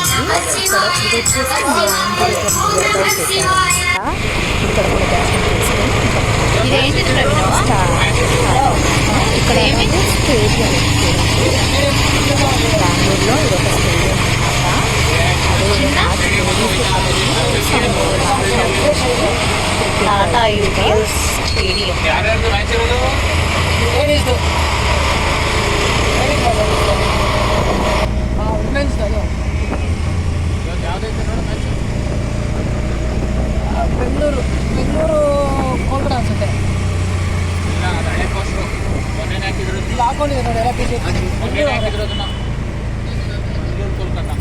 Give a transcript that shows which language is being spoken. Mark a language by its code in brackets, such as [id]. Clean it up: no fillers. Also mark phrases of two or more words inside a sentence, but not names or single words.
[te] ఇక్కడ ఇది వచ్చేసి మా ఇంటి దగ్గర ఇక్కడ కూడా దర్శనం చేసుకొని ఇక్కడ ఏంటంటే స్టేడియం, బెంగళూరులో ఇది ఒక స్టేడియం అన్నమాట. టాటా యూపీఎస్ స్టేడియం. [kn] ಬೆಂಗಳೂರು ಕೋಲ್ಕತ್ತಾ ಅನ್ಸುತ್ತೆ. ಇಲ್ಲಿ ಹಾಕೊಂಡಿದೆ ನೋಡಿ ಎಲ್ಲ ಬಿಜೆಪಿ ಬೆಂಗಳೂರು ಕೋಲ್ಕತ್ತಾನ.